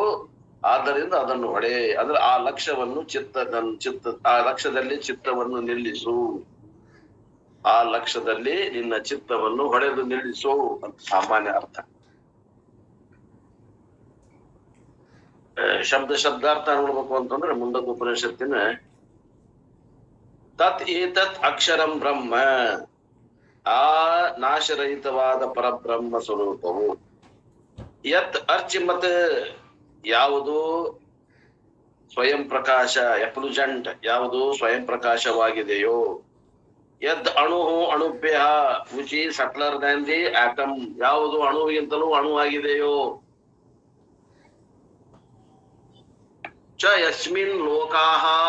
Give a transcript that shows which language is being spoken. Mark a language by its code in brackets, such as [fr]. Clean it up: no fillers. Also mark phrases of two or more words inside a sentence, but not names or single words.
[kn] ಆದ್ದರಿಂದ ಅದನ್ನು ಹೊಡೆ ಅಂದ್ರೆ ಆ ಲಕ್ಷ್ಯವನ್ನು ಆ ಲಕ್ಷ್ಯದಲ್ಲಿ ಚಿತ್ತವನ್ನು ನಿಲ್ಲಿಸು, ಆ ಲಕ್ಷ್ಯದಲ್ಲಿ ನಿನ್ನ ಚಿತ್ತವನ್ನು ಹೊಡೆದು ನಿಲ್ಲಿಸು ಅಂತ ಸಾಮಾನ್ಯ ಅರ್ಥ. ಶಬ್ದಾರ್ಥ ನೋಡ್ಬೇಕು ಅಂತಂದ್ರೆ ಮುಂದಕ್ಕೆ ಉಪನಿಷತ್ತಿನ [sa] ತತ್ ಏತತ್ ಅಕ್ಷರಂ ಬ್ರಹ್ಮ [kn] ಆ ನಾಶರಹಿತವಾದ ಪರಬ್ರಹ್ಮ ಸ್ವರೂಪವು, [sa] ಯತ್ ಅರ್ಚಿಮತ್ [kn] ಯಾವುದು ಸ್ವಯಂ ಪ್ರಕಾಶ ಎಫ್ಲುಜೆಂಟ್ ಯಾವುದು ಸ್ವಯಂ ಪ್ರಕಾಶವಾಗಿದೆಯೋ, [sa] ಯದ್ ಅಣು ಅಣುಭ್ಯ [en] which is subtler than the atom [kn] ಯಾವುದು ಅಣುವಿಗಿಂತಲೂ ಅಣುವಾಗಿದೆಯೋ, [sa] ಚ ಯಸ್ಮಿನ್ ಲೋಕಾಹ